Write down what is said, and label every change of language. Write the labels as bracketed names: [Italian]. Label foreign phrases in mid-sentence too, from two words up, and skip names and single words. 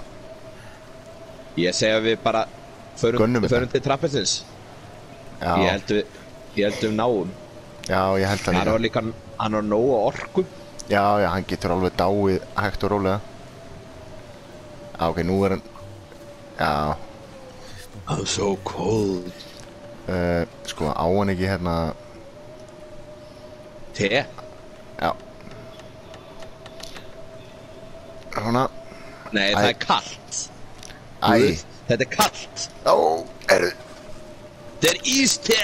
[Icelandic] Ég segi að við bara förum til trappinsins. Já. Ég held við náum. Já, ég held það líka. Hann har nógu orku. Já, hann getur alveg dáið hægt og rólega. Já, ok, nú er hann... Já. [English] I'm so cold. [Icelandic] Sko, á hann ekki hérna... Te? Já. Svona. Nei, það er kallt. Þetta er kallt. Þetta er íste.